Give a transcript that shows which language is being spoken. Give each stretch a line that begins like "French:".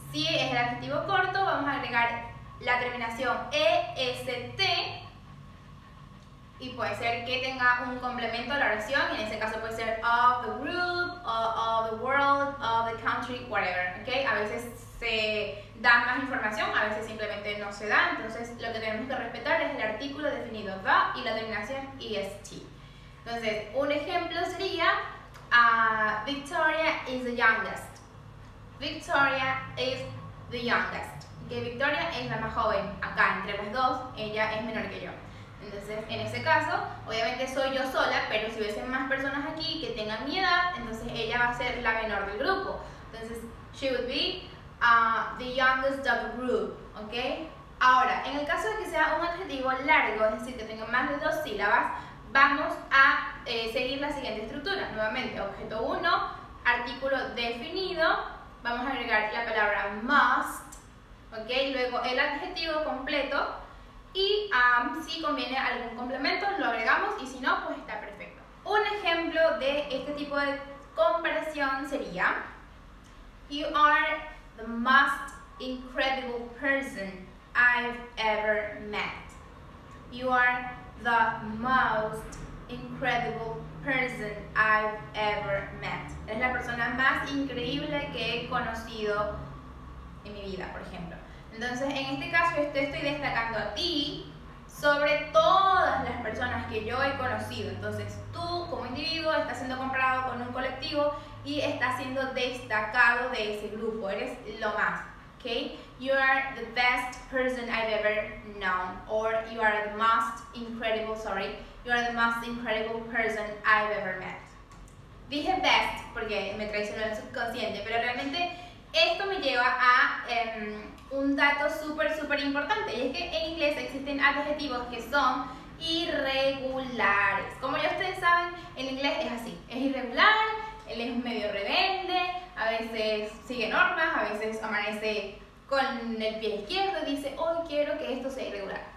Spanish: Si es el adjetivo corto, vamos a agregar la terminación EST, y puede ser que tenga un complemento a la oración, y en ese caso puede ser
English: of the group, of the world, of the country, whatever.
Spanish: ¿Okay? A veces se da más información, a veces simplemente no se da. Entonces lo que tenemos que respetar es el artículo definido the y la terminación EST. Entonces, un ejemplo sería
English: Victoria is the youngest. Victoria is the youngest.
Spanish: Que Victoria es la más joven. Acá, entre las dos, ella es menor que yo. Entonces, en ese caso, obviamente soy yo sola, pero si hubiesen más personas aquí que tengan mi edad, entonces ella va a ser la menor del grupo.
English: Entonces, she would be the youngest of the group. ¿Ok?
Spanish: Ahora, en el caso de que sea un adjetivo largo, es decir, que tenga más de 2 sílabas, vamos a seguir la siguiente estructura. Nuevamente, objeto 1, artículo definido, vamos a agregar la palabra must. ¿Okay? Luego el adjetivo completo, y si conviene algún complemento lo agregamos, y si no, pues está perfecto. Un ejemplo de este tipo de comparación sería
English: You are the most incredible person I've ever met. You are the most incredible person I've ever met.
Spanish: Es la persona más increíble que he conocido en mi vida, por ejemplo. Entonces, en este caso, yo te estoy destacando a ti sobre todas las personas que yo he conocido. Entonces, tú como individuo estás siendo comparado con un colectivo y estás siendo destacado de ese grupo. Eres lo más. Okay?
English: You are the best person I've ever known, or you are the most incredible, you are the most incredible person I've ever met.
Spanish: Dije best porque me traicionó el subconsciente, pero realmente esto me lleva a un dato súper importante, y es que en inglés existen adjetivos que son irregulares. Como ya ustedes saben, el inglés es así, es irregular, él es medio rebelde, a veces sigue normas, a veces amanece con el pie izquierdo y dice, hoy quiero que esto sea irregular.